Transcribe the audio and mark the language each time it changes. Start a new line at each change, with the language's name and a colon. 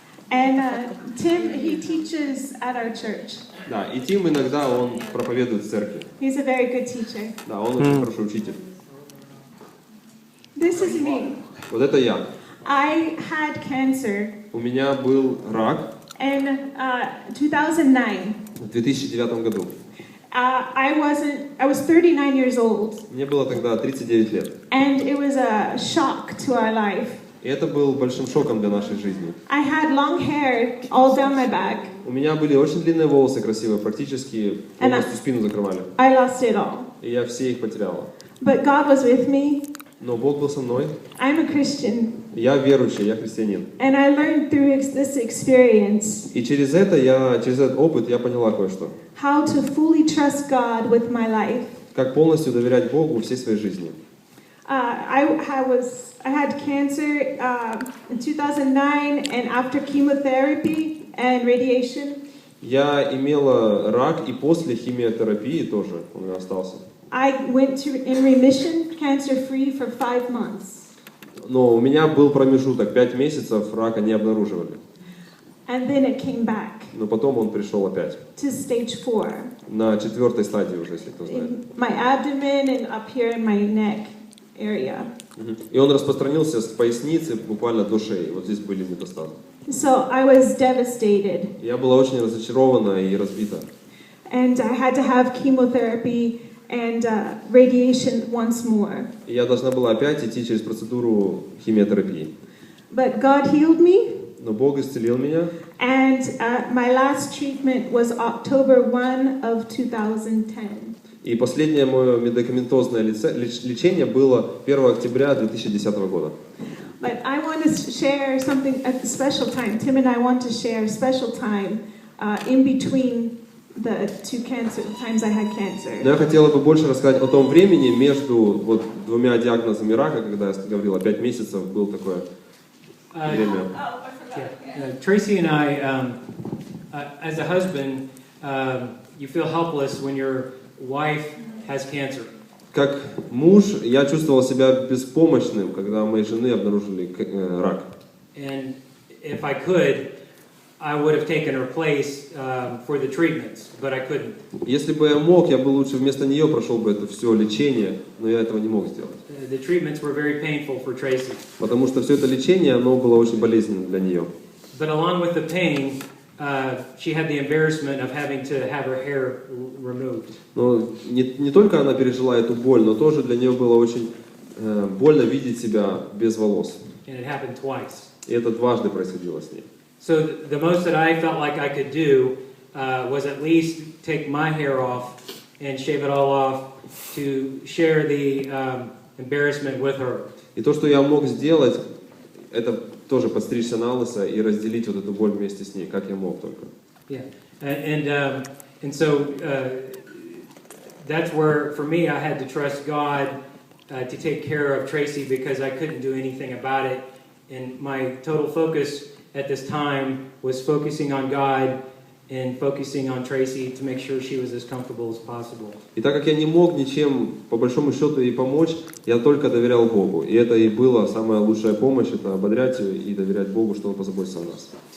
English: And Tim, he teaches at our church.
Russian: Да, и Тим иногда он проповедует в церкви.
English: He's a very good teacher.
Russian: Да, он очень хороший учитель.
English: This is me.
Russian: Вот это я.
English: I had cancer
Russian: У меня был рак
English: in 2009.
Russian: в 2009 году.
English: I was 39 years old,
Russian: Мне было тогда 39 лет.
English: and it was a shock to our life.
Russian: И это был большим шоком для нашей жизни.
English: I had long hair all down my back.
Russian: У меня были очень длинные волосы красивые, практически полностью спину закрывали.
English: I lost it all.
Russian: И я все их потеряла.
English: But God was with me,
Russian: Но Бог был со мной.
English: I'm a Christian,
Russian: Я верующий, я христианин.
English: and I learned through this experience
Russian: И через этот опыт я поняла кое-что.
English: how to fully trust God with my life.
Russian: Как полностью доверять Богу всей своей жизни.
English: I had cancer in 2009, and after chemotherapy and radiation,
Russian: Я имела рак и после химиотерапии тоже у меня остался.
English: I went in remission, cancer-free, for 5 months.
Russian: Но у меня был промежуток, 5 месяцев рака не обнаруживали.
English: And then it came back
Russian: Но потом он пришел опять.
English: to stage 4.
Russian: На 4-й стадии уже, если кто знает.
English: In my abdomen and up here in my neck area.
Russian: И он распространился с поясницы буквально до шеи. Вот здесь были метастазы.
English: So I was devastated,
Russian: Я была очень разочарована и разбита.
English: and I had to have chemotherapy and radiation once more.
Russian: И я должна была опять идти через процедуру химиотерапии.
English: But God healed me,
Russian: Но Бог исцелил меня.
English: and my last treatment was October 1 of 2010.
Russian: И последнее мое медикаментозное лечение было 1 октября 2010 года.
English: But I want to share something at the special time. Tim and I want to share a special time in between the two times I had cancer.
Russian: Но я хотела бы больше рассказать о том времени между вот двумя диагнозами рака, когда я говорила 5 месяцев, было такое время.
English: Tracy and I, as a husband, you feel helpless when your wife has cancer.
Russian: Как муж, я чувствовал себя беспомощным, когда у моей жены обнаружили рак.
English: And if I could, I would have taken her place for the treatments, but I couldn't.
Russian: Если бы я мог, я бы лучше вместо нее прошел бы это все лечение, но я этого не мог сделать.
English: The treatments were very painful for Tracy.
Russian: Потому что все это лечение, оно было очень болезненным для нее.
English: But along with the pain, she had the embarrassment of having to have her hair removed.
Russian: Но не только она пережила эту боль, но тоже для нее было очень больно видеть себя без волос.
English: And it happened twice.
Russian: И это дважды происходило с ней.
English: So the most that I felt like I could do was at least take my hair off and shave it all off to share the embarrassment with her.
Russian: И то, что я мог сделать, это тоже подстричься на лысо и разделить вот эту боль вместе с ней, как я мог только.
English: Yeah, and so that's where, for me, I had to trust God to take care of Tracy because I couldn't do anything about it, and my total focus at this time was focusing on God and focusing on Tracy to make sure she was as comfortable as possible.
Russian: И так как я не мог ничем, по большому счету, ей помочь, я только доверял Богу. И это и была самая лучшая помощь, это ободрять ее и доверять Богу, что Он позаботится о нас.